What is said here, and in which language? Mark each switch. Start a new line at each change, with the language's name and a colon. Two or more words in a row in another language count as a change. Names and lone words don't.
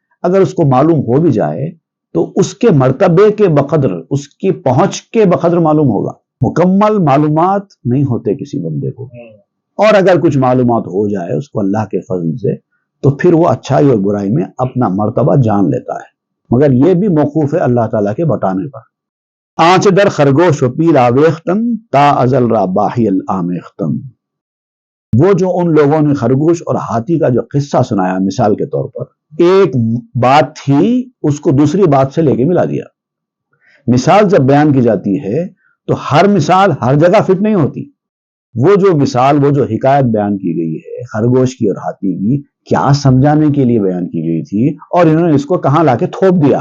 Urdu: اگر اس کو معلوم ہو بھی جائے تو اس کے مرتبے کے بقدر، اس کی پہنچ کے بقدر معلوم ہوگا۔ مکمل معلومات نہیں ہوتے کسی بندے کو، اور اگر کچھ معلومات ہو جائے اس کو اللہ کے فضل سے، تو پھر وہ اچھائی اور برائی میں اپنا مرتبہ جان لیتا ہے، مگر یہ بھی موقوف ہے اللہ تعالیٰ کے بتانے پر۔
Persian: آنچ در خرگوش و پیل آویختن، تا ازل را باہی الآمیختن۔
Urdu: وہ جو ان لوگوں نے خرگوش اور ہاتھی کا جو قصہ سنایا مثال کے طور پر، ایک بات تھی اس کو دوسری بات سے لے کے ملا دیا۔ مثال جب بیان کی جاتی ہے تو ہر مثال ہر جگہ فٹ نہیں ہوتی۔ وہ جو مثال، وہ جو حکایت بیان کی گئی ہے خرگوش کی اور ہاتھی کی، کیا سمجھانے کے لیے بیان کی گئی تھی، اور انہوں نے اس کو کہاں لا کے تھوپ دیا۔